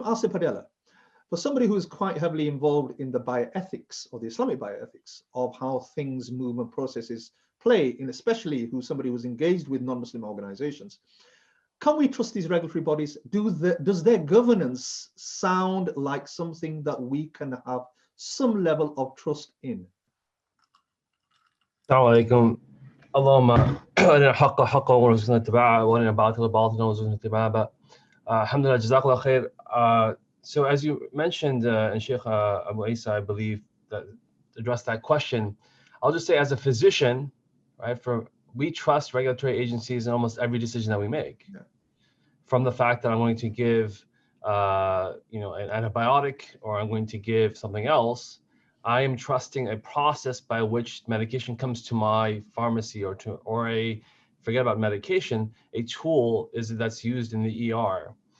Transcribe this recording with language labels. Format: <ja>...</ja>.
<en>Aasim Padela, for somebody who is quite heavily involved in the bioethics or the Islamic bioethics of how things move and processes play, and especially somebody who's engaged with non-Muslim organizations, can we trust these regulatory bodies? Does their governance sound like something that we can have some level of trust in?</en> <ar>السلام عليكم. اللهم أرنا الحق حقا وارزقنا اتباعه وأرنا الباطل باطلا وارزقنا اجتنابه. Alhamdulillah, Jazakallah khair.</ar> <en>So as you mentioned, and Shaykh Abu Eesa, I believe, that addressed that question, I'll just say, as a physician, right, we trust regulatory agencies in almost every decision that we make. Yeah. From the fact that I'm going to give an antibiotic, or I'm going to give something else, I am trusting a process by which medication comes to my pharmacy, or forget about medication, a tool that's used in the ER.</en>